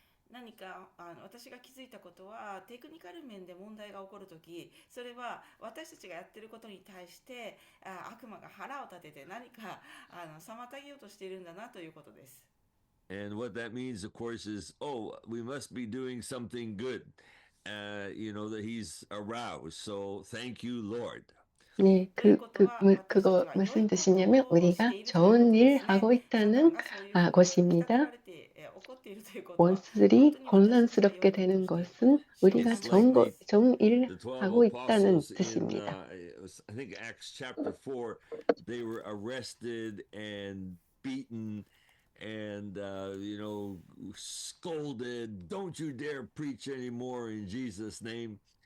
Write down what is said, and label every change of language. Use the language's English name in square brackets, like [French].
[Japanese] 何か私が気づいたことは、テクニカル面で問題が起こるとき、それは私たちがやっていることに対して悪魔が腹を立てて何か妨げようとしているんだなということです。 [English] And what that means, of course, is, we must be doing something good. That he's aroused. So thank you, Lord. [Korean] 네, 그거 무슨 뜻이냐면 우리가 좋은 일 하고 있다는 것입니다. 원수들이 혼란스럽게 되는 것은 우리가 좋은 일 하고 있다는 뜻입니다. [English] I think Acts chapter 4, they were arrested and beaten and scolded. Don't you dare preach anymore in Jesus' name.